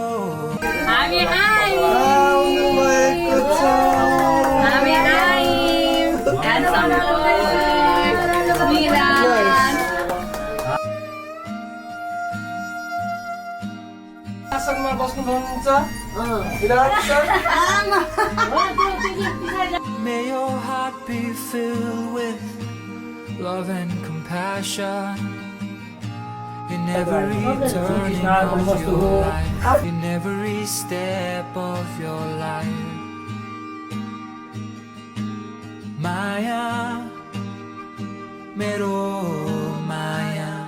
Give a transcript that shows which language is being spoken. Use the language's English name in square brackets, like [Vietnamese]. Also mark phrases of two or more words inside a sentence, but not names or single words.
[Nepali] आसनमा बस्नु भन्नुहुन्छ विराट सर [English] May your heart be filled with love and compassion in every turning of your life, in every step of your life. [Nepali] Maya, mero Maya.